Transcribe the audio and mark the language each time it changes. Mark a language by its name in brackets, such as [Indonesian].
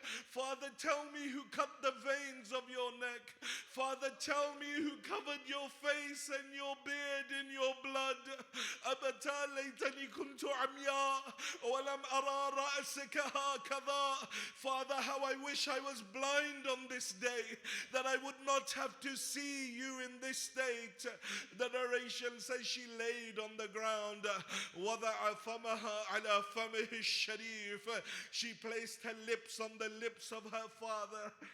[English] Father, tell me who cut the veins of your neck. Father, Father, tell me who covered your face and your beard in your blood. [Arabic] أبتا ليتني كنت عمياء ولم أرى رأسك هكذا. [English] Father, how I wish I was blind on this day, that I would not have to see you in this state. The narration says she laid on the ground. [Arabic] وضع فمها على فمه الشريف. [English] She placed her lips on the lips of her father.